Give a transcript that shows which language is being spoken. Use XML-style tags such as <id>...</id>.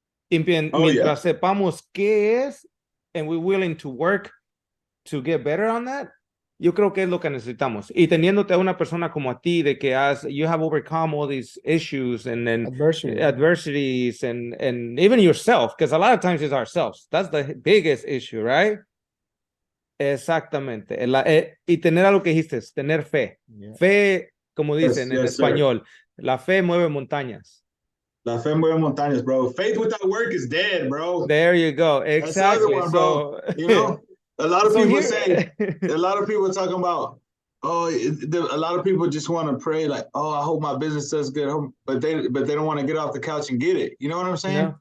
<es>Y mientras sepamos qué es,</es> <en>and we're willing to work to get better on that,</en> <es>yo creo que es lo que necesitamos. Y teniéndote a una persona como a ti, de que</es> <en>you have overcome all these issues and then adversities and even yourself, because a lot of times it's ourselves. That's the biggest issue, right?</en> <es>Exactamente. Y tener algo que dijiste, tener fe. Fe, como dicen en español, la fe mueve montañas. La fe mueve montañas, bro.</es> <en>Faith without work is dead, bro. There you go. Exactly. That's the other one, bro. You know, a lot of people say, a lot of people talking about, a lot of people just want to pray like, I hope my business does good, but they don't want to get off the couch and get it. You know what I'm saying?</en>